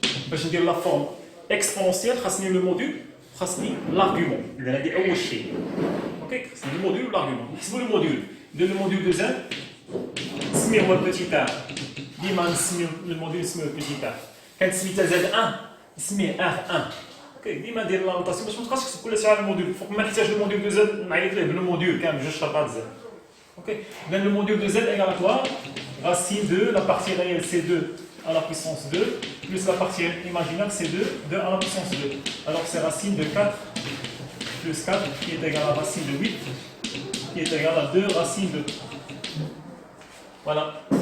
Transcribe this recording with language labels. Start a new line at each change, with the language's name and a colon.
Arabic: باش ندير la forme exponentielle خاصني le module خاصني l'argument. إذا هذه أول شيء. اوكي خاصني le module l'argument. نحسبوا le module. ندير le module de z نسميه هو petit r. ديما نسميو le module نسميوه petit r. كانت سميتها z1 نسميه r1. اوكي ديما ندير لا نوتاسيون باش ما تبقاش تكتب كل ساعه الموديول. فوق ما نحتاج الموديول دو زد نعيط ليه بالموديول كامل جوج شرطات زد. اوكي اذا الموديول دو زد ايغال كوا
French: racine de la partie réelle c'est 2 à la puissance 2, plus la partie imaginaire c'est 2 à la puissance 2. Alors c'est racine de 4 plus 4 qui est égal à racine de 8, qui est égal à 2 racine de. Voilà.